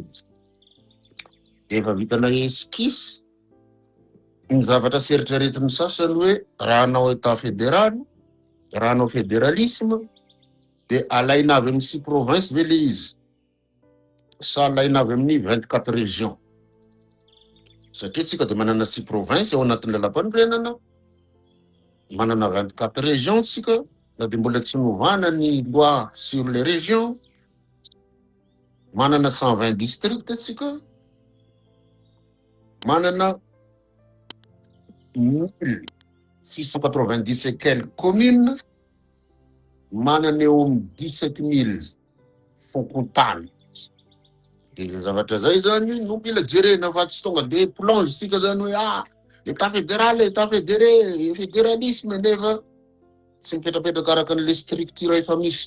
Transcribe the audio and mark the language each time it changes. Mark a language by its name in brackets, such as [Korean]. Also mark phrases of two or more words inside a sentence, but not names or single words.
[Malagasy] Efa vitanay esquisse ny zavatra seritreretin'ny sasany hoe raha hanao [French] état fédéral, [Malagasy] raha hanao fédéralisme, de alaina avy amin'ny 6 province ve le izy, sa alaina avy amin'ny 24 régions. Satria tsika de manana 6 province ao anatin'ny lalam-panorenana, manana 24 régions tsika, na de mbola tsy novana ny [French] loi sur les régions, [Malagasy] manana 120 districts tsika, manana 1690 [French] et quelques communes, [Malagasy] manana eo amin'ny 17 000 fonkontany. De zavatra zay zany no mila jerena, fa tsy tonga de plonge sika zany hoe [French] état fédéral, état fédéré, fédéralisme, [Malagasy] nefa tsy mipetrapetraka araka an'le structure efa misy.